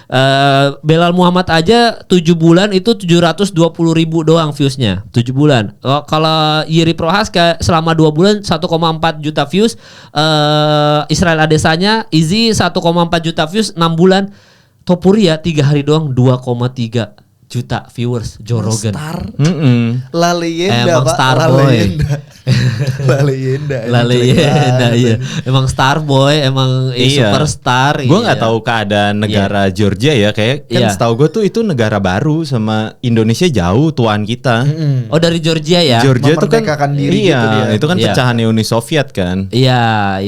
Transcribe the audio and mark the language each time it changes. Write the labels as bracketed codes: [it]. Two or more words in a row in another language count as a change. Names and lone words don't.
[id] Belal Muhammad aja 7 bulan itu 720.000 doang viewsnya, 7 bulan. Kalau Yiri Prohaska selama 2 bulan 1,4 juta views. Israel Adesanya Izzy 1,4 juta views 6 bulan. Topuria 3 hari doang 2,3. juta viewers Joe Rogan. [en] Star. [es] La [id] Emang [es] leyenda Pak. [en] star [es] La [en] boy. [es] leyenda. La leyenda. La leyenda, [id] iya. Emang [en] star boy, [id] emang superstar. Gue nggak tahu keadaan negara Georgia ya, kayak kan setahu gue tuh itu negara baru sama Indonesia jauh tuan kita. Oh dari Georgia ya? Georgia tuh kan diri gitu dia. itu kan pecahan Uni Soviet kan. Iya.